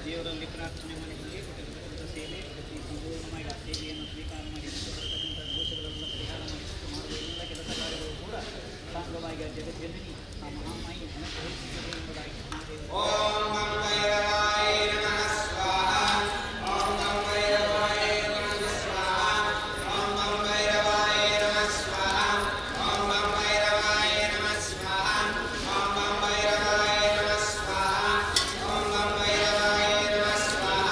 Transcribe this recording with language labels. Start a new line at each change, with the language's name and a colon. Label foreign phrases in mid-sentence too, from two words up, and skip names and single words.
Kannada: ದೇವರುಗಳಲ್ಲಿ ಪ್ರಾರ್ಥನೆ ಮಾಡಿಕೊಳ್ಳಿ. ಕೊಟ್ಟಿರತಕ್ಕಂಥ ಸೇವೆ ಪ್ರತಿ ಸಂಪೂರ್ಣವಾಗಿ ಆ ಸೇವೆಯನ್ನು ಸ್ವೀಕಾರ ಮಾಡಿ ಬರತಕ್ಕಂಥ ದೋಷಗಳೆಲ್ಲ ಪರಿಹಾರ ಮಾಡಿ ಮಾಡುವ ಎಲ್ಲ ಕೆಲಸ ಕಾರ್ಯಗಳು ಕೂಡ ಸಾಂಗವಾಗಿ ಆ ಜಗತ್ತಿನಲ್ಲಿ ಆ ಮಹಾಮಾಯಿ ಅನುಗ್ರಹಿಸುತ್ತದೆ ಎಂಬುದಾಗಿ
Sanskrit: ಓಂ ನಮೋ ಭೈರವಾಯ ನಮಃ ಸ್ವಾಹ. ಓಂ ನಮೋ ಭೈರವಾಯ ನಮಃ ಸ್ವಾಹ. ಓಂ ನಮೋ ಭೈರವಾಯ ನಮಃ ಸ್ವಾಹ. ಓಂ ನಮೋ ಭೈರವಾಯ ನಮಃ ಸ್ವಾಹ. ಓಂ ನಮೋ ಭೈರವಾಯ ನಮಃ ಸ್ವಾಹ. ಓಂ ನಮೋ ಭೈರವಾಯ ನಮಃ ಸ್ವಾಹ.